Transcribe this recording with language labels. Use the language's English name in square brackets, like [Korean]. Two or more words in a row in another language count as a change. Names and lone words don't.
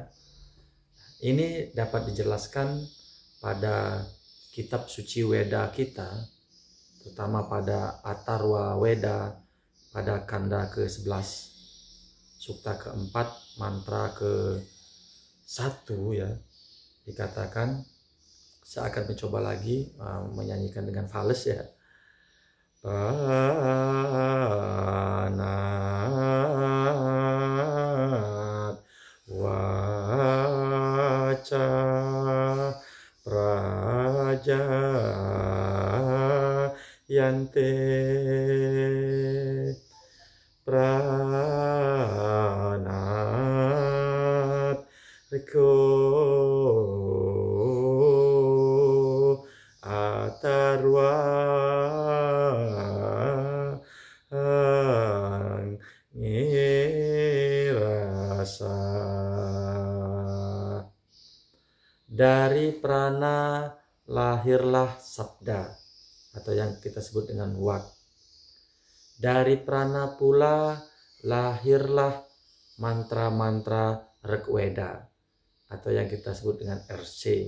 [Indonesian] Ini dapat dijelaskan pada kitab suci Weda kita, terutama pada Atharva Weda, pada kanda ke-11, sukta ke-4, mantra ke-1 ya, dikatakan Saya akan mencoba lagi menyanyikan dengan fales ya. [Sanskrit] Pranat waca praja yante pranat riko atarwa ngirasa. [Indonesian] Dari prana lahirlah sabda atau yang kita sebut dengan wak. Dari prana pula lahirlah mantra-mantra Rigveda atau yang kita sebut dengan RC.